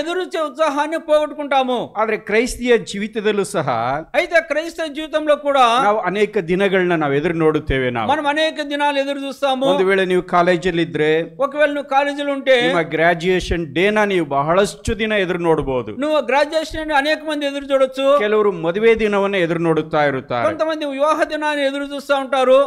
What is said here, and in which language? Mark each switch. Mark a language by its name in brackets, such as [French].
[Telugu] ఎదురుచే ఉత్సాహాన్ని పోగొట్టుకుంటాము. [Kannada] ಆದ್ರೆ ಕ್ರೈಸ್ತಿಯ ಜೀವಿತದಲ್ಲೂ ಸಹ [Telugu] అయితే క్రైస్తవ జీవితంలో కూడా కూడా [Kannada] ನಾವು ಅನೇಕ ದಿನಗಳನ್ನ ನಾವು ಎದುರು ನೋಡುತ್ತೇವೆ. [Telugu] మనం అనేక దినాలు ఎదురు చూస్తాము. [Kannada] ಒಂದು ವೇಳೆ ನೀವು ಕಾಲೇಜಲ್ಲಿ ಇದ್ರೆ, [Telugu] ఒకవేళ నువ్వు కాలేజీలో ఉంటే [Kannada] ನಿಮ್ಮ ಗ್ರಾಜುಯೇಷನ್ ಡೇನ ನೀವು ಬಹಳಷ್ಟು ದಿನ ಎದುರು ನೋಡಬಹುದು. [Telugu] నువ్వు గ్రాడ్యుయేషన్ అనేక మంది ఎదురు చూడొచ్చు. [Kannada] ಕೆಲವರು ಮದುವೆ ದಿನವನ್ನ ಎದುರು ನೋಡುತ್ತಾ ಇರುತ್ತಾರೆ. [Telugu] కొంతమంది వివాహ దినాన్ని ఎదురు చూస్తూ ఉంటారు.